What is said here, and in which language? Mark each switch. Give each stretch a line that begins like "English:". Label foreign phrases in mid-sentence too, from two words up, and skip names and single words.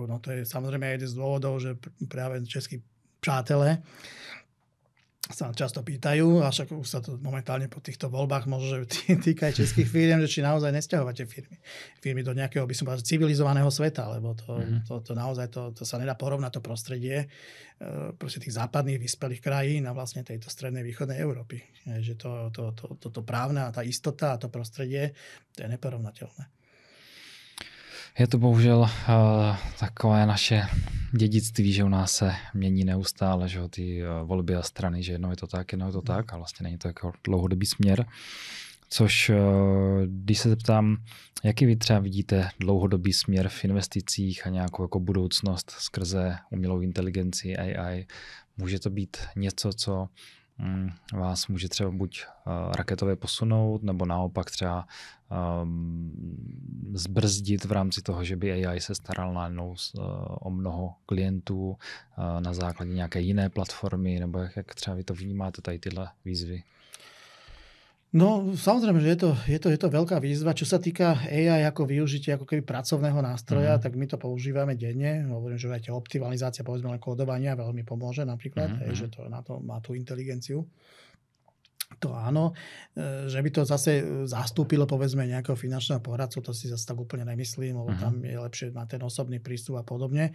Slovak: No to je samozrejme jeden z dôvodov, že práve českí přátelé sa často pýtajú, a však už sa to momentálne po týchto voľbách môže týka aj českých firiem, že či naozaj nesťahovate firmy do nejakého, by som povedal, civilizovaného sveta, lebo to naozaj to sa nedá porovnať to prostredie proste tých západných vyspelých krajín a vlastne tejto strednej východnej Európy. Že to právne a tá istota a to prostredie, to je neporovnateľné.
Czech: Je to bohužel takové naše dědictví, že u nás se mění neustále, že ty volby a strany, že jednou je to tak a vlastně není to jako dlouhodobý směr. Což, když se zeptám, jaký vy třeba vidíte dlouhodobý směr v investicích a nějakou jako budoucnost skrze umělou inteligenci, AI, může to být něco, co vás může třeba buď raketově posunout, nebo naopak třeba zbrzdit v rámci toho, že by AI se staral najednou o mnoho klientů na základě nějaké jiné platformy, nebo jak třeba vy to vnímáte, tady tyhle výzvy?
Slovak: No, samozrejme, že je to veľká výzva. Čo sa týka AI ako využitie ako keby pracovného nástroja, tak my to používame denne. Hovorím, že aj tie optimalizácia, povedzme len kódovania veľmi pomôže napríklad, že to na to má tú inteligenciu. To áno, že by to zase zastúpilo povedzme nejakého finančného poradcu, to si zase tak úplne nemyslím, lebo tam je lepšie mať ten osobný prístup a podobne.